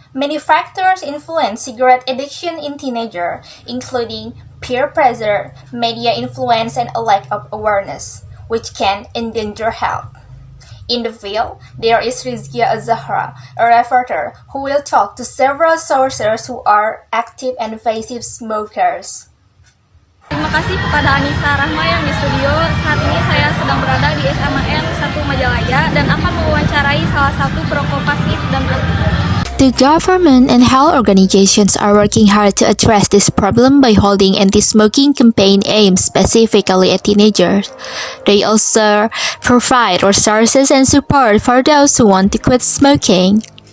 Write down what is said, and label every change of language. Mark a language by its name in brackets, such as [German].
[English] Many factors influence cigarette addiction in teenagers, including peer pressure, media influence, and a lack of awareness, which can endanger health. In the field, there is Rizkia Azahra, a reporter who will talk to several sources who are active and passive smokers. [Indonesian] Terima kasih kepada Anissa Rahma yang di studio. Saat ini saya sedang berada di SMAN 1 Majalaya dan akan mewawancarai salah satu perokok pasif dan aktif. [English] The government and health organizations are working hard to address this problem by holding anti-smoking campaign aimed specifically at teenagers. They also provide resources and support for those who want to quit smoking.